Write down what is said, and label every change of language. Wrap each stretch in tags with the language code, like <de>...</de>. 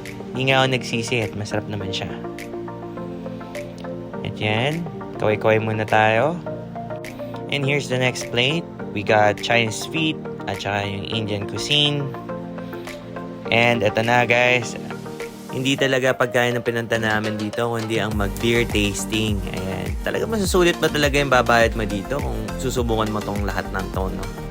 <tl>Hindi nga ako nagsisi at masarap naman siya. At yan, kaway-kaway muna tayo.</tl> <en>And here's the next plate. We got Chinese feet</en> <tl>at saka yung</tl> <en>Indian cuisine.</en> <tl>And ito na guys, hindi talaga pagkain ng pinunta namin dito, kundi ang mag-beer tasting. Ayan. Talaga masusulit ba talaga yung babayad mo dito kung susubukan mo tong lahat ng to, no?</tl>